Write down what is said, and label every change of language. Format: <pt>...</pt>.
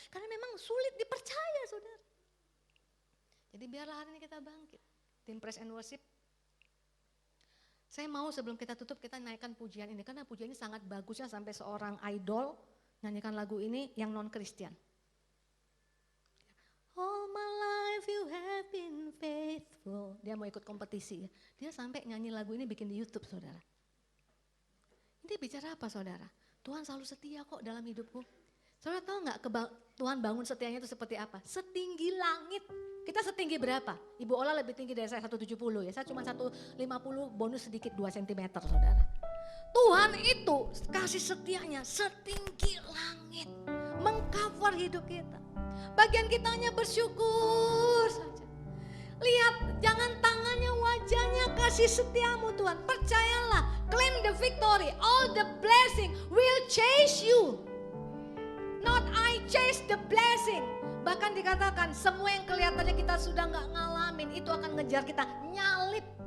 <id>Karena memang sulit dipercaya saudara. Jadi biarlah hari ini kita bangkit. Tim Praise and Worship. Saya mau sebelum kita tutup kita naikkan pujian ini. Karena pujian ini sangat bagusnya sampai seorang idol nyanyikan lagu ini yang non-Christian.</id> <en>All my life you have been faithful.</en> <id>Dia mau ikut kompetisi ya. Dia sampai nyanyi lagu ini bikin di YouTube saudara. Ini bicara apa saudara? Tuhan selalu setia kok dalam hidupku. Saudara tahu gak Tuhan bangun setianya itu seperti apa? Setinggi langit. Kita setinggi berapa? Ibu Ola lebih tinggi dari saya 170 ya. Saya cuma 150 bonus sedikit 2 cm saudara. Tuhan itu kasih setianya setinggi langit. Mengcover hidup kita. Bagian kita hanya bersyukur saja. Lihat jangan tangannya wajahnya kasih setiamu Tuhan. Percayalah</id> <en>claim the victory. All the blessing will chase you. Not I chase the blessing.</en> <id>Bahkan dikatakan semua yang kelihatannya kita sudah gak ngalamin itu akan ngejar kita nyalip.</id>